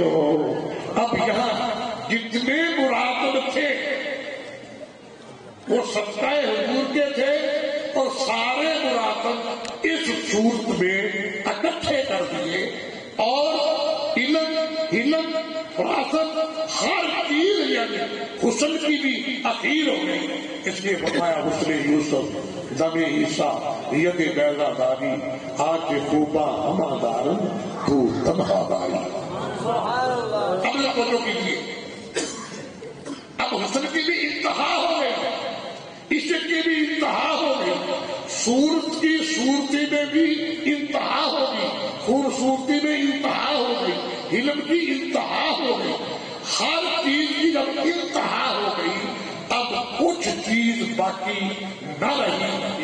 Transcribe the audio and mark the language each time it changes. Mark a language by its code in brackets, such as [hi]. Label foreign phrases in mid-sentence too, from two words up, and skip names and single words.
[ur] اب یہاں جتنے مراتب تھے وہ صدقہ حضور کے تھے، اور سارے مراتب اس صورت میں اکٹھے کر دیے، اور علم فراست ہر چیز یعنی حسن کی بھی اخیر ہو گئی۔ اس لیے فرمایا [fa] حسن یوسف دم عیسیٰ ید بیضا داری، آج خوبا ہما دارن تو تنہا داری۔ [ur] اب لفظوں کیجیے، اب حسن کی بھی انتہا ہو گئی، عشق کی بھی انتہا ہو گئی، صورت کی صورتی میں بھی انتہا ہو گئی، خوبصورتی میں انتہا ہو گئی، علم کی انتہا ہو گئی، ہر چیز کی جب انتہا ہو گئی اب کچھ چیز باقی نہ رہی۔